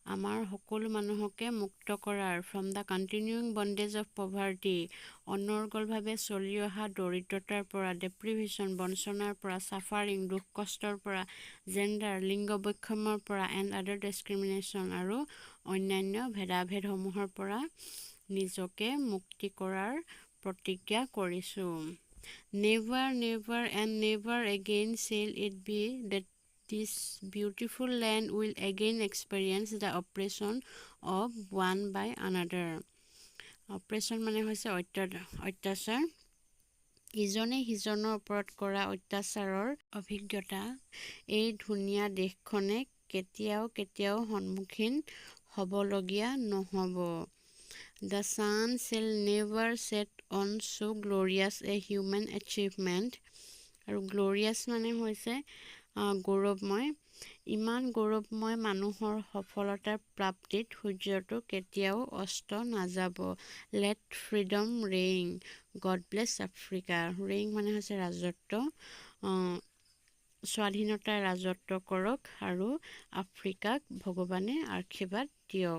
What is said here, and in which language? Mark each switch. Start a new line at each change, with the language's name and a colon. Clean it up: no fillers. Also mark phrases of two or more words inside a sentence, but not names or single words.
Assamese: আমাৰ সকলো মানুহকে মুক্ত কৰাৰ
English: from the continuing bondage of poverty
Assamese: অনৰ্গলভাৱে চলি অহা দৰিদ্ৰতাৰ পৰা ডেপ্ৰিভেশ্যন বঞ্চনাৰ পৰা ছাফাৰিং দুখ কষ্টৰ পৰা জেণ্ডাৰ লিংগ বৈষম্যৰ পৰা
English: and other discrimination
Assamese: আৰু অন্যান্য ভেদাভেদসমূহৰ পৰা নিজকে মুক্তি কৰাৰ প্ৰতিজ্ঞা কৰিছোঁ।
English: never never and never again shall it be that this beautiful land will again experience the oppression of one by another.
Assamese: Oppression মানে হৈছে অত্যাচাৰ। ইজনে সিজনৰ ওপৰত কৰা অত্যাচাৰৰ অভিজ্ঞতা এই ধুনীয়া দেশখনে কেতিয়াও সন্মুখীন হ'বলগীয়া নহ'ব।
English: The sun shall never set on so glorious a human achievement.
Assamese: আৰু গ্ল'ৰিয়াছ মানে হৈছে গৌৰৱময়। ইমান গৌৰৱময় মানুহৰ সফলতাৰ প্ৰাপ্তিত সূৰ্যটো কেতিয়াও অস্ত নাযাব।
English: Let freedom reign, God bless Africa.
Assamese: ৰেইন মানে হৈছে ৰাজত্ব, স্বাধীনতাৰ ৰাজত্ব কৰক আৰু আফ্ৰিকাক ভগৱানে আশীৰ্বাদ দিয়ক।